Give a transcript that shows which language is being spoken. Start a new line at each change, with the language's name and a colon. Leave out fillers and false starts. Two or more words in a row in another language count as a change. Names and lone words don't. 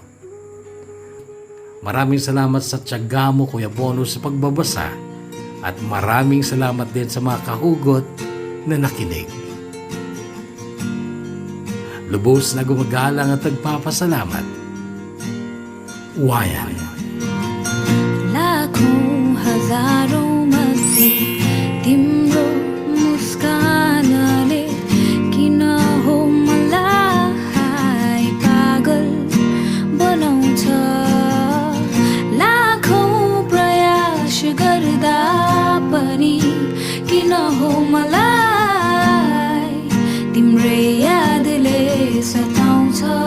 Filipino: Maraming salamat sa tiyaga mo, Kuya Bono, sa pagbabasa at maraming salamat din sa mga kahugot na nakinig. Lubos na gumagalang at nagpapasalamat. Wayan.
Nepali: लाखों हजारों तिम्रो तिम्रो मुस्कानले किन हो मलाई पागल बनाउँछ लाखौं प्रयास गर्दा पनि किन हो मलाई तिम्रै यादले सताउँछ